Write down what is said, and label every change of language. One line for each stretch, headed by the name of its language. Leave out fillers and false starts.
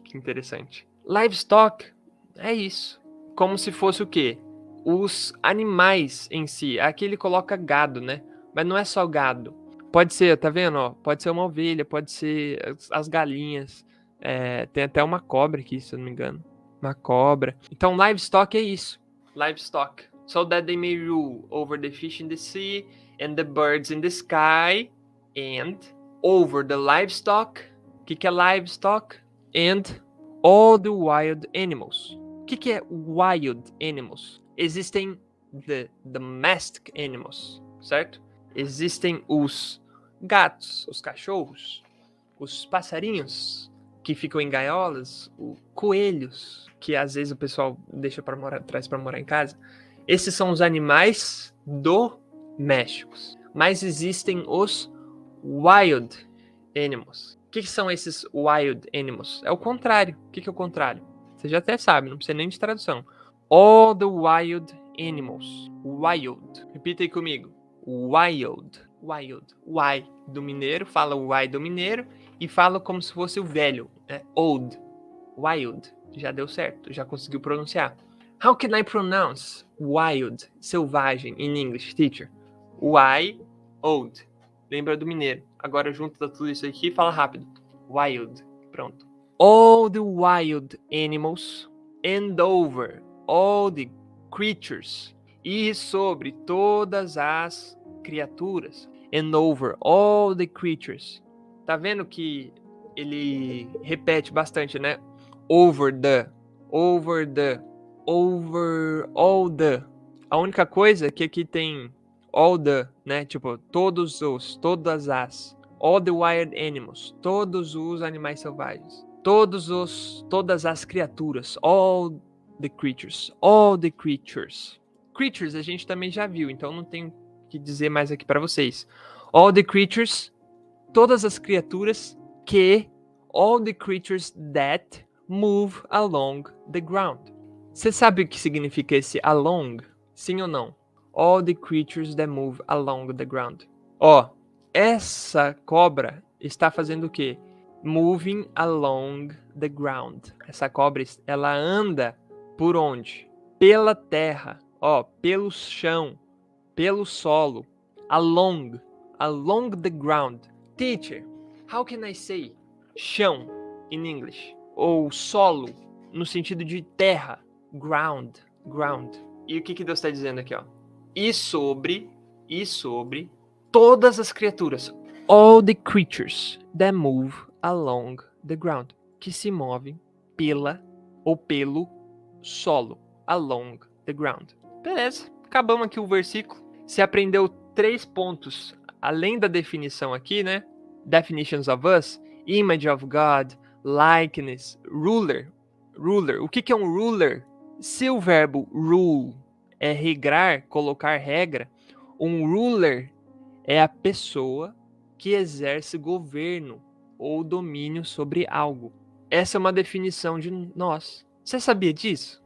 Portuguese: Que interessante. Livestock é isso. Como se fosse o quê? Os animais em si. Aqui ele coloca gado, né? Mas não é só gado. Pode ser, tá vendo? Ó, pode ser uma ovelha, pode ser as galinhas. Tem até uma cobra aqui, se eu não me engano. Uma cobra. Então, livestock é isso. Livestock.
English: So that they may rule over the fish in the sea and the birds in the sky and over the livestock.
Portuguese: O que é livestock?
English: And all the wild animals.
Portuguese: O que é wild animals? Existem
English: the domestic animals,
Portuguese: certo? Existem os gatos, os cachorros, os passarinhos que ficam em gaiolas, os coelhos, que às vezes o pessoal traz para morar em casa. Esses são os animais domésticos. Mas existem os wild animals. O que são esses wild animals? É o contrário. O que é o contrário? Você já até sabe, não precisa nem de tradução. All the wild animals. Wild. Repita aí comigo. Wild. Wild. Y do mineiro. Fala o Y do mineiro. E fala como se fosse o velho. Old. Wild. Já deu certo. Já conseguiu pronunciar.
English: How can I pronounce wild? Selvagem in English, teacher.
Portuguese: Old. Lembra do mineiro. Agora junta tudo isso aqui e fala rápido. Wild. Pronto.
English: All the wild animals and over all the creatures.
Portuguese: E sobre todas as criaturas.
English: And over all the creatures.
Portuguese: Tá vendo que ele repete bastante, né? Over the. Over the. Over all the. A única coisa é que aqui tem all the, né? Tipo, todos os, todas as. All the wild animals. Todos os animais selvagens. Todas as criaturas.
English: All the creatures. All the creatures.
Portuguese: Creatures a gente também já viu, então não tenho que dizer mais aqui para vocês.
English: All the creatures.
Portuguese: Todas as criaturas que.
English: All the creatures that move along the ground.
Portuguese: Você sabe o que significa esse along? Sim ou não?
English: All the creatures that move along the ground.
Portuguese: Ó, essa cobra está fazendo o quê?
English: Moving along the ground.
Portuguese: Essa cobra, ela anda por onde? Pela terra, ó, pelo chão, pelo solo.
English: Along the ground. Teacher, how can I say chão in English?
Portuguese: Ou solo, no sentido de terra. Ground. E o que Deus está dizendo aqui, ó? E sobre todas as criaturas.
English: All the creatures that move along the ground.
Portuguese: Que se movem pela ou pelo solo.
English: Along the ground.
Portuguese: Beleza, acabamos aqui o versículo. Você aprendeu 3 pontos, além da definição aqui, né?
English: Definitions of us, image of God, likeness, ruler.
Portuguese: O que é um ruler? Se o verbo rule é regrar, colocar regra, um ruler é a pessoa que exerce governo ou domínio sobre algo. Essa é uma definição de nós, Você sabia disso?